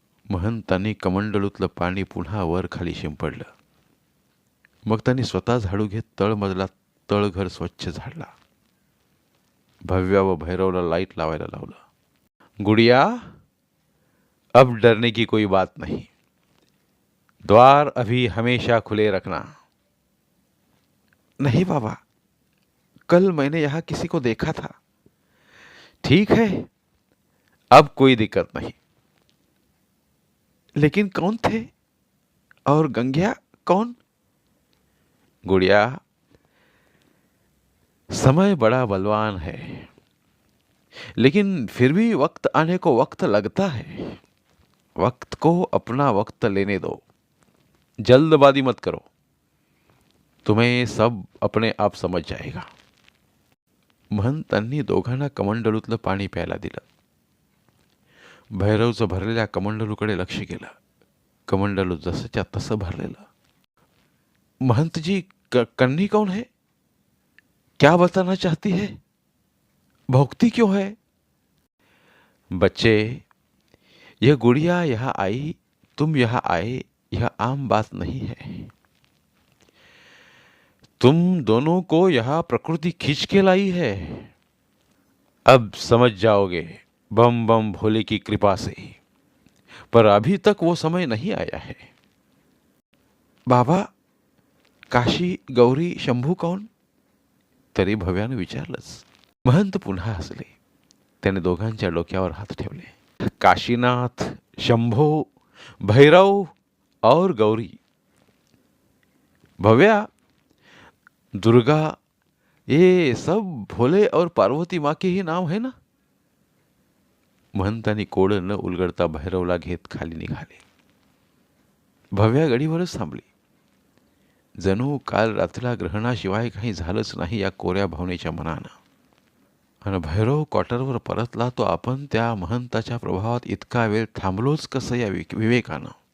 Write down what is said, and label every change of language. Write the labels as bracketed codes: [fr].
[mr] महंतांनी कमंडलूतलं पाणी पुन्हा वर खाली शिंपडलं. मग त्यांनी स्वतः झाडू घेत तळमजला तळघर स्वच्छ झाडला. भव्या व भैरवला लाईट लावायला लावलं. गुडिया, [hi] अब डरने की कोई बात नहीं, द्वार अभी हमेशा खुले रखना। नहीं बाबा, कल मैंने यहां किसी को देखा था। ठीक है, अब कोई दिक्कत नहीं, लेकिन कौन थे? और गंग्या कौन? गुड़िया, समय बड़ा बलवान है, लेकिन फिर भी वक्त आने को वक्त लगता है। वक्त को अपना वक्त लेने दो, जल्दबाजी मत करो, तुम्हें सब अपने आप समझ जाएगा. महंतांनी दोघांना कमंडलूतलं पाणी प्यायला दिलं. भैरवचं भरलेल्या कमंडलूकडे लक्ष केलं. कमंडलू जसंच्या तसं भरलेलं. महंत जी, कन्नी कौन है? क्या बताना चाहती है? भौंकती क्यों है? बच्चे, यह गुड़िया यहाँ आई, तुम यहाँ आए, यह आम बात नहीं है. तुम दोनों को यहां प्रकृति खींच के लाई है. अब समझ जाओगे, बम बम भोले की कृपा से. पर अभी तक वो समय नहीं आया है. बाबा, काशी, गौरी, शंभू कौन? [mr] तरी भव्यानं विचारलंच. महंत पुन्हा हसले. त्याने दोघांच्या डोक्यावर हात ठेवले. [hi] काशीनाथ, शंभो, भैरव और गौरी. भव्या, दुर्गा, ये सब भोले और पार्वती माँ के ही नाम है ना? [mr] महंतांनी कोडं न उलगडता भैरवला घेत खाली निघाले. भव्या गडीवरच थांबली. जणू काल रात्रीला ग्रहणाशिवाय काही झालंच नाही या कोऱ्या भावनेच्या मनानं. आणि भैरव क्वार्टरवर परतला तो आपण त्या महंताच्या प्रभावात इतका वेळ थांबलोच कसं या विवेकानं.